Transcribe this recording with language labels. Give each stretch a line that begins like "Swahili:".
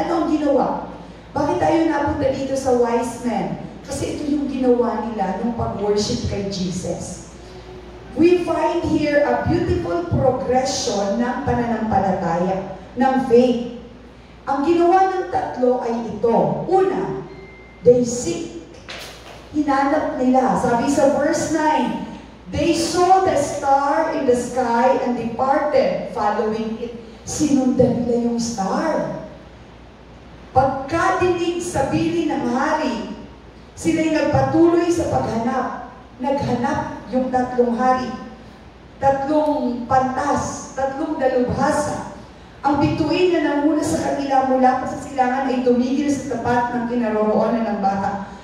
Filipino: Ano ang ginawa? Bakit tayo napunta dito sa wise men? Kasi ito yung ginawa nila nung pag-worship kay Jesus.
English: We find here a beautiful progression
Filipino: ng pananampalataya,
English: ng faith.
Filipino: Ang ginawa ng tatlo ay ito. Una,
English: they seek.
Filipino: Hinanap nila. Sabi sa
English: verse 9, they saw the star in the sky and departed, following it.
Filipino: Sinundan nila yung star. Pagkadinig sa bili ng hari, sila'y nagpatuloy sa paghanap. Naghanap yung tatlong hari, tatlong pantas, tatlong dalubhasa. Ang bituin na namuna sa kanila mula pa sa silangan ay tumigil sa tapat ng kinaroroonan ng bata.